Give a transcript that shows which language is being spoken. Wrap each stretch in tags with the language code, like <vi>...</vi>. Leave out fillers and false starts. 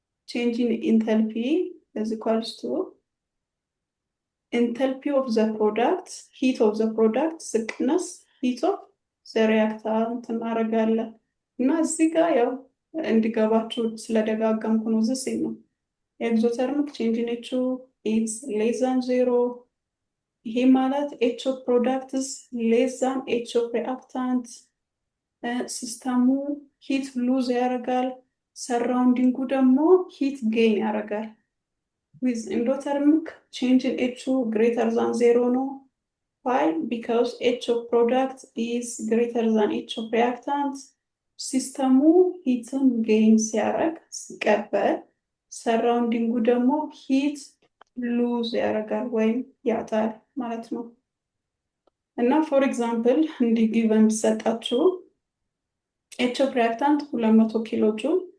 <en>Change in enthalpy is equals to enthalpy of the product, heat of the product</en> <am>ሲቀነስ</am> <en>heat of the reactant</en> <am>እናደርጋለን። እና እዚህ ጋር ያው እንዲገባችሁ ስለደጋገምኩ ነው እዚህ ነው።</am> <en>ኤግዞተርሚክ ቼንጅ ኢን ኤች is less than 0።</en> <am>ይሄ ማለት</am> <en>ኤች ኦፍ ፕሮዳክት is less than ኤች ኦፍ reactant።</en> <am>ሲስተሙ ሂት ሉዝ ያደርጋል፣ ሰራውንዲንጉ ደግሞ ሂት ጌን ያደርጋል።</am> <en>with endothermic change in H greater than 0</en> <am>ነው።</am> <en>Why? Because H of product is greater than H of reactant.</en> <am>ሲስተሙ ሂትን ጌን ሲያደርግ ሲቀበል፣ ሰራውንዲንጉ ደግሞ ሂት ሉዝ ያደርጋል ወይም ያጣል ማለት ነው። እና ፎር ኤግዛምፕል እንዲህ ጊቨን ቢሰጣችሁ ኤች ኦፍ ሪአክታንት 200 ኪሎ ጁል</am>